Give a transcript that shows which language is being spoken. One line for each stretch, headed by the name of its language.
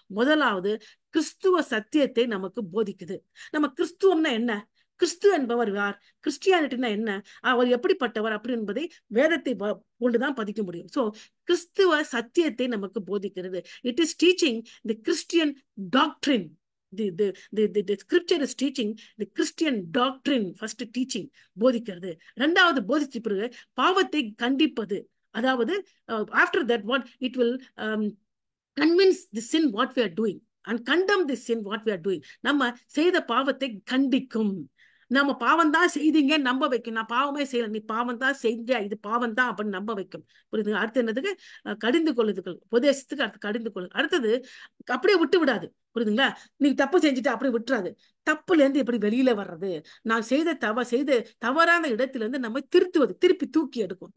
Tamil: முதலாவது, கிறிஸ்துவ சத்தியத்தை நமக்கு போதிக்குது. நம்ம கிறிஸ்துவம்னா என்ன, கிறிஸ்து என்பவர் யார், கிறிஸ்டியானிட்டினா என்ன, அவர் எப்படிப்பட்டவர் அப்படி என்பதை வேதத்தை கொண்டுதான் பதிக்க முடியும். சோ கிறிஸ்துவ சத்தியத்தை நமக்கு போதிக்கிறது.
English: It is teaching the Christian doctrine. The scripture is teaching the Christian doctrine. First teaching,
Tamil: போதிக்கிறது. இரண்டாவது போதிச்ச பிறகு பாவத்தை கண்டிப்பது.
English: அதாவது after that what it will convince the sin what we are doing and condemn the sin what we are doing.
Tamil: நம்ம செய்த பாவத்தை கண்டிக்கும். நம்ம பாவம் தான் செய்தீங்க நம்ப வைக்கும். நான் பாவமே செய்யல, நீ பாவம் தான் செஞ்ச, இது பாவம் தான் அப்படின்னு நம்ப வைக்கும். புரியுதுங்க? அடுத்து என்னதுக்கு? கடிந்து கொள்ளுதுகள். உபதேசத்துக்கு அடுத்து கடிந்து கொள்ளு. அடுத்தது அப்படியே விட்டு விடாது. புரியுதுங்களா? நீ தப்பு செஞ்சுட்டு அப்படி விட்டுறாது. தப்புல இருந்து எப்படி வெளியில வர்றது, நான் செய்த தவறான இடத்துல இருந்து நம்ம திருத்துவது, திருப்பி தூக்கி எடுக்கும்.